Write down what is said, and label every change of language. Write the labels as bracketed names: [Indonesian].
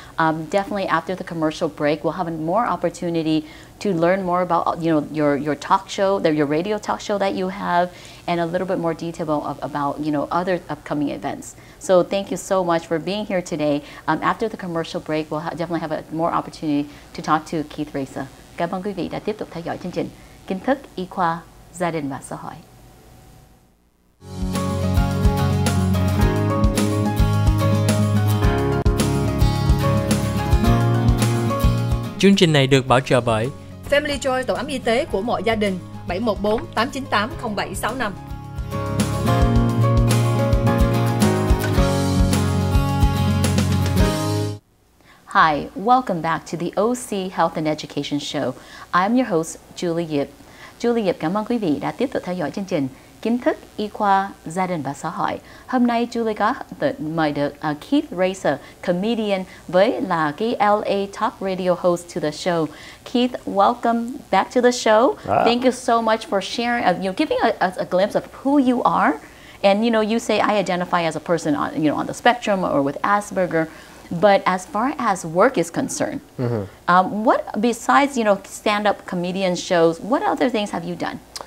[English] Definitely after the commercial break, we'll have more opportunity to learn more about, your talk show, your radio talk show that you have, and a little bit more detail about, other upcoming events. So thank you so much for being here today. After the commercial break, we'll definitely have more opportunity to talk to Keith Reza. [Vietnamese] Cảm ơn quý vị đã tiếp tục theo dõi chương trình Kiến thức y khoa, gia đình và xã hội. Chương trình này được bảo trợ bởi Family Joy, tổ ấm y tế của mọi gia đình, 714 898 0765. [English] Hi, welcome back to the OC Health and Education Show. I'm your host, Julie Yip. [Vietnamese] Julie Yip cảm ơn quý vị đã tiếp tục theo dõi chương trình Kiến thức y khoa, gia đình và xã hội. Hôm nay Julie có mời được Keith Reza, comedian với là cái LA Talk Radio [English] host to the show. Keith, welcome back to the show. Thank you so much for sharing, giving a glimpse of who you are. And you say I identify as a person on the spectrum or with Asperger. But as far as work is concerned, what besides stand-up comedian shows, what other things have you done?